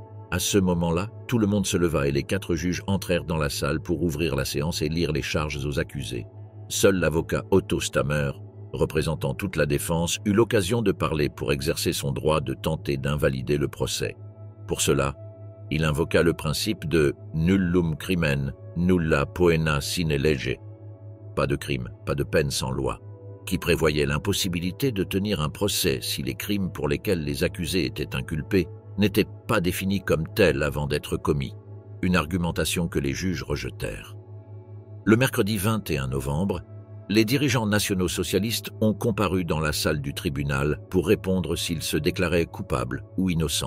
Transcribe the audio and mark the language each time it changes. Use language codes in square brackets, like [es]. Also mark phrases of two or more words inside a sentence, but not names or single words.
[fr] À ce moment-là, tout le monde se leva et les 4 juges entrèrent dans la salle pour ouvrir la séance et lire les charges aux accusés. Seul l'avocat Otto Stammer, représentant toute la défense, eut l'occasion de parler pour exercer son droit de tenter d'invalider le procès. Pour cela, il invoqua le principe de « [la] nullum crimen, nulla poena sine lege », [fr] pas de crime, pas de peine sans loi, qui prévoyait l'impossibilité de tenir un procès si les crimes pour lesquels les accusés étaient inculpés n'étaient pas définis comme tels avant d'être commis, une argumentation que les juges rejetèrent. Le mercredi 21 novembre, les dirigeants nationaux socialistes ont comparu dans la salle du tribunal pour répondre s'ils se déclaraient coupables ou innocents.